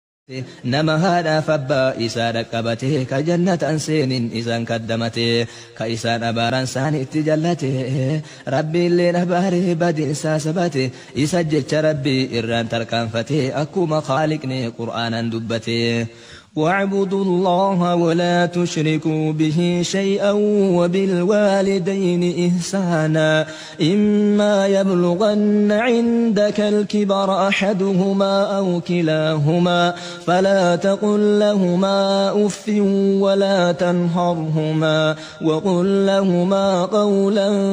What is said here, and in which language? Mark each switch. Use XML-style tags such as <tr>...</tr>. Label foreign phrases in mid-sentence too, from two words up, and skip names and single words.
<om>nama haadhaaf abbaa isaa dhaqqabate ka jannatan seenin isaan kaddamate ka isaan abaaran saan itti jallate rabbiilleen abaaree badinsaa sabate isa jecha rabbii irraan tarkaanfate akkuma khaaliqni qur'aanan dubbate</om> <ar>واعبدوا الله ولا تشركوا به شيئا وبالوالدين إحسانا إما يبلغن عندك الكبر أحدهما أو كلاهما فلا تقل لهما أف ولا تنهرهما وقل لهما قولا</ar>